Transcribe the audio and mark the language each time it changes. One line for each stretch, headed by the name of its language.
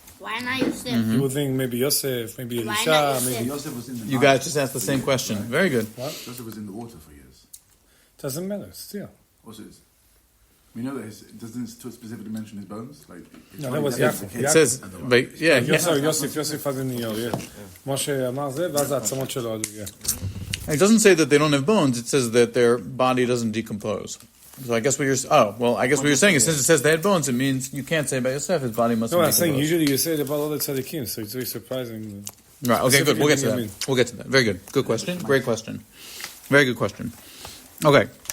English: Why not Yosef? You would think maybe Yosef, maybe Elisha, maybe Yosef was in the You guys just asked the same question. Very good. What? Joseph was in the water for years. Doesn't matter, still. Also, we know that it doesn't specifically mention his bones. No, that was Yaakov. It says, but yeah. Yosef had in the yeah.
Hebrew: Moshe אמר זה, ואז העצמות שלו עלו, yeah.
English: It doesn't say that they don't have bones. It says that their body doesn't decompose. So I guess what you're saying is since it says they had bones, it means you can't say about Yosef his body must. No, I'm saying usually you say it about all the tzaddikim, so it's very surprising. Right. Okay. Good. We'll get to that. We'll get to that. Very good. Good question. Great question. Very good question. Okay.